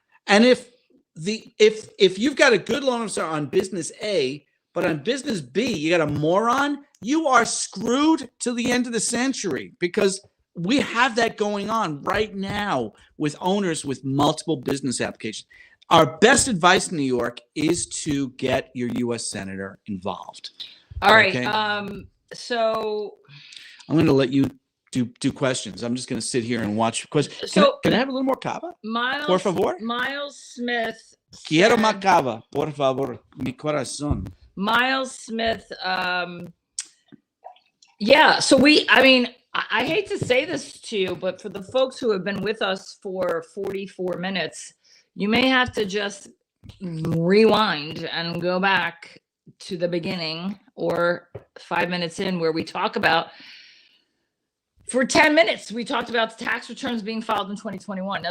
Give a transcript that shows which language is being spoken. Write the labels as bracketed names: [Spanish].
[English] And if you've got a good loan officer on business A, but on business B, you got a moron, you are screwed till the end of the century, because we have that going on right now with owners with multiple business applications. Our best advice in New York is to get your U.S. Senator involved. All right. Okay? So I'm going to let you do questions. I'm just going to sit here and watch questions. Can I have a little more cava? [Spanish] Por favor. [English] Miles Smith. [Spanish] Quiero más cava, por favor, mi corazón. [English] Miles Smith. Yeah. So I hate to say this to you, but for the folks who have been with us for 44 minutes, you may have to just rewind and go back to the beginning or 5 minutes in, where we talk about, for 10 minutes, we talked about the tax returns being filed in 2021.